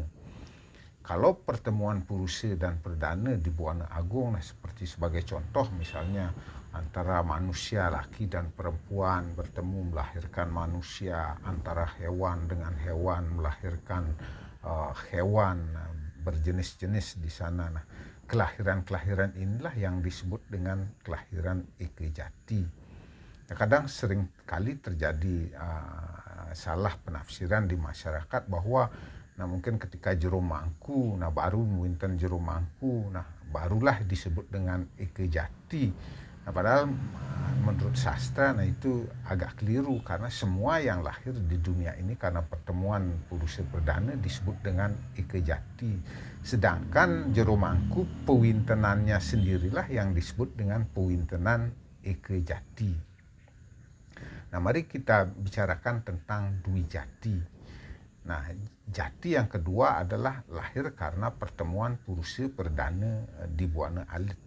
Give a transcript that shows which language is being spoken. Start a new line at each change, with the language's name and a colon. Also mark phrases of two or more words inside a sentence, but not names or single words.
Indonesian: Kalau pertemuan Purusha dan Perdana di Buana Agung, seperti sebagai contoh misalnya antara manusia laki dan perempuan bertemu melahirkan manusia, antara hewan dengan hewan melahirkan hewan berjenis-jenis di sana. Nah, kelahiran-kelahiran inilah yang disebut dengan kelahiran Eke Jati. Nah, kadang sering kali terjadi salah penafsiran di masyarakat bahwa mungkin ketika jero mangku, baru winten jero mangku, barulah disebut dengan Eke Jati. Padahal menurut sastra itu agak keliru, karena semua yang lahir di dunia ini karena pertemuan Purusha Perdana disebut dengan Eke Jati. Sedangkan jero mangku pewintenannya sendirilah yang disebut dengan pewintenan Eke Jati. Nah, mari kita bicarakan tentang Dwi Jati. Nah, jati yang kedua adalah lahir karena pertemuan Purusha Perdana di Buana Alit.